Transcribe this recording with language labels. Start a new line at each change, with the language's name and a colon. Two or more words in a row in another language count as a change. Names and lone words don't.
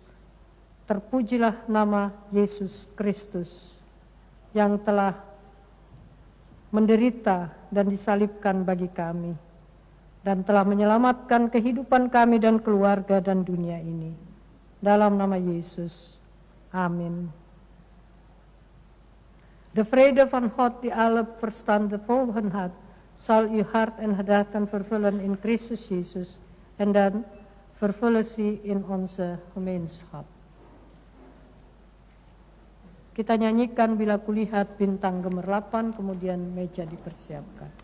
Indonesian: Terpujilah nama Yesus Kristus yang telah menderita dan disalibkan bagi kami, dan telah menyelamatkan kehidupan kami dan keluarga dan dunia ini. Dalam nama Yesus, amin.
Dutch: De vrede van God die alle verstand boven had, zal uw hart en gedachten vervullen in Christus Jezus, en dan vervullen ze in onze gemeenschap.
Indonesian: Kita nyanyikan Bila Kulihat bintang gemerlapan, kemudian meja dipersiapkan.